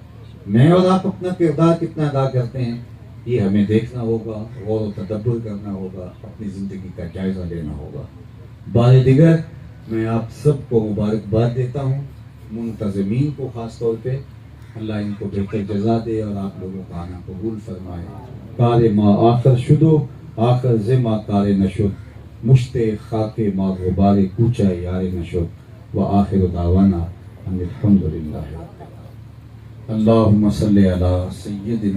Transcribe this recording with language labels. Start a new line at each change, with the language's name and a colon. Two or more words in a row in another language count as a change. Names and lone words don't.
Urdu: میں اور آپ اپنا کردار کتنا ادا کرتے ہیں یہ ہمیں دیکھنا ہوگا، غور و تدبر کرنا ہوگا، اپنی زندگی کا جائزہ لینا ہوگا۔ بار دیگر میں آپ سب کو مبارکباد دیتا ہوں، منتظمین کو خاص طور پہ، اللہ ان کو بہتر جزا دے اور آپ لوگوں کا آنا قبول فرمائے۔
Persian: کار ما آخر شدو آخر زما کار نشد، مشت خاک ما غبار کوچہ یار نشد،
Arabic: و آخر دعوانا ان الحمدللہ۔ اللہم صلی علی سیدنا